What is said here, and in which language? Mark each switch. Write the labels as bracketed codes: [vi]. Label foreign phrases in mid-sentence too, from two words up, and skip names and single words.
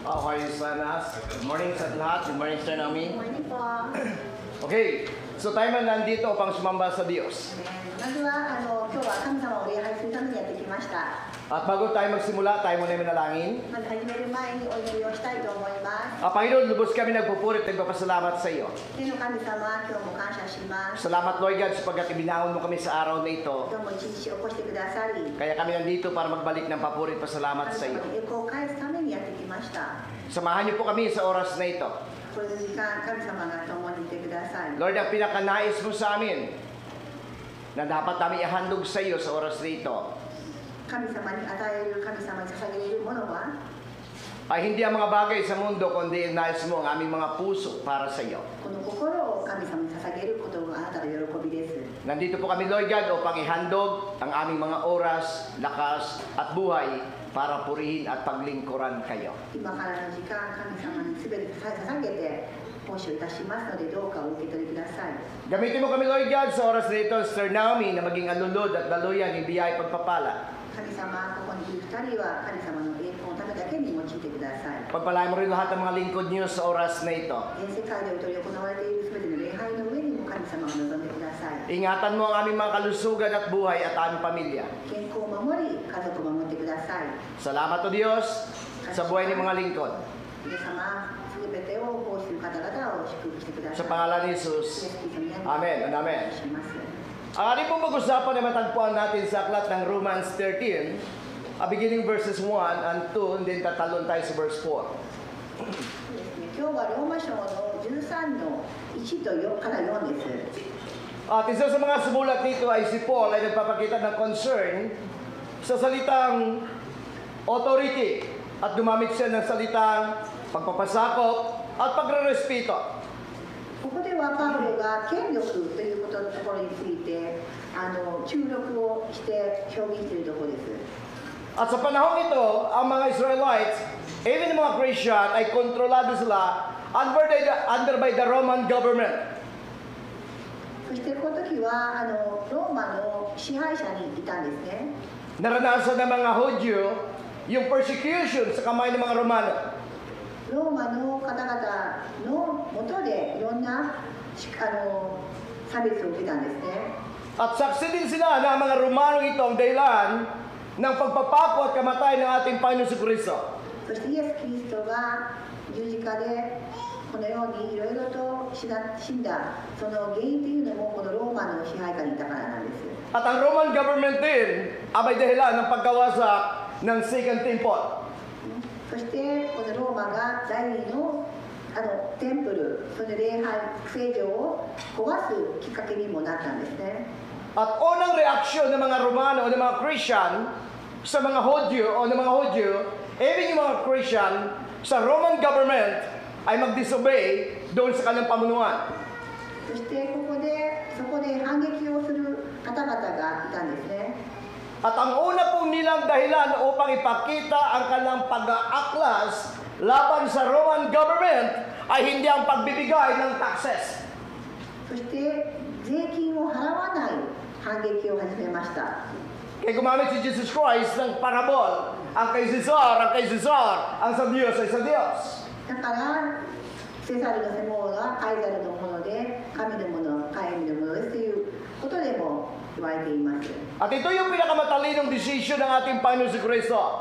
[en] are you, Sanas? Good morning [tl] sa lahat. [en] Good morning, Sir Naomi. [tl] Morning po. Okay, so tayo man nandito upang sumamba sa Diyos. [ja] まずは今日は神様を礼拝するためにやってきました。 [tl] At bago tayo magsimula, tayo muna manalangin. [ja] まず始める前にお祈りをしたいと思います。 [tl] Panginoon, lubos kami nagpupurit at nagpapasalamat sa iyo. [ja] 天の神様、今日も感謝します。 [tl] Salamat, [en] Lord God, [tl] sapagkat ibinahon mo kami sa araw na ito. [ja] 今日も一日起こしてくださり、 [tl] Kaya kami nandito para magbalik ng papurit at pasalamat [ja] 神 [tl] sa iyo. [ja] 様に栄光を返すためにやってきました。 [tl] Samahan niyo po kami sa oras na ito. [ja] これの時間、神様が共にいてください。 [tl] Lord, ang pinakanais mo sa amin na dapat namin ihandog sa iyo sa oras na ito [ja] 神様に与える、神様に捧げるものは、 [tl] ay hindi ang mga bagay sa mundo, kundi nais mo ang aming mga puso para sa iyo. [ja] この心を神様に捧げることがあなたの喜びです。 [tl] Nandito po kami, [en] Lord God, [tl] upang ihandog ang aming mga oras, lakas at buhay para purihin at paglingkuran kayo. [ja] 今からの時間、神様に全て捧げて奉仕をいたしますので、どうかお受け取りください。 [tl] Gamitin mo kami, [en] Lord God, [tl] sa oras na ito, Sir Naomi, na maging alulod at daluyan, ibiyay pagpapala. [ja] 神様、ここにいる2人は神様の栄光のためだけに用いてください。 [tl] Pagpalain mo rin lahat ng mga lingkod niyo sa oras na ito. [ja] 全世界でお取り行われている全ての礼拝の上にも神様を望んでください。 [tl] Ingatan mo ang aming mga kalusugan at buhay at aming pamilya. [ja] 健康を守り、家族を守ってください。 [tl] Salamat o Diyos sa buhay ng mga lingkod. [ja] 皆様、全てを奉仕する方々を祝福してください。 [tl] Sa pangalan ni Jesus. [en] Amen and amen. [ja] します。 [tl] Ang ating pong pag-usapan ay matagpuan natin sa aklat ng Romans 13, [en] beginning verses 1 and 2, and then [tl] tatalon tayo sa [en] verse 4. [ja] 今日はローマ書の13の1と4から4です。 [tl] At isa sa mga sumulat nito ay si Paul ay nagpapakita ng concern sa salitang authority at gumamit siya ng salitang pagpapasakop at pagrerespeto. [ja] ここではパウロが権力ということのところについて注力をして表現しているところです。 [tl] At sa panahon ito, ang mga Israelites, even mga Christian, ay kontrolado sila [en] under by the Roman government. [ja] そしてこの時はローマの支配者にいたんですね。 [tl] Naranasan ng mga Hudyo yung persecution sa kamay ng mga Romano. [ja] ローマの方々の下でいろんな差別を受けたんですね。 [tl] At saksi din sila na ang mga Romano ito ang dahilan ng pagpapako at kamatay ng ating Panginoon si Kristo. [ja] そしてイエス・キリストが十字架でこのようにいろいろと死んだその原因というのもこのローマの支配下にいたからなんです。 [tl] At ang Roman government din ay may dahilan ng pagkawasak ng Second Temple. [ja] そしてこのローマが第二のテンプル、その礼拝聖城を壊すきっかけにもなったんですね。 [tl] At unang reaksyon ng mga Romano o ng mga Christian sa mga Hudyo o ng mga Hudyo, even yung mga Christian sa [en] Roman government [tl] ay mag-disobey doon sa kanilang pamunuan. [ja] そしてそこで反撃をする方々がいたんですね。 [tl] At ang una pong nilang dahilan upang ipakita ang kanilang pag-aaklas laban sa [en] Roman government [tl] ay hindi ang pagbibigay ng taxes. [ja] そして税金を払わない反撃を始めました。 [tl] Kaya gumamit si Jesus Christ ng parabol, ang kay Cesar, ang sa Diyos ay sa Diyos. [ja] だからセサルのものはカイザルのもので、神のものは神のものですということでも言われています。 [tl] At ito yung pinakamatalinong desisyon ng ating Panginoon si Kristo.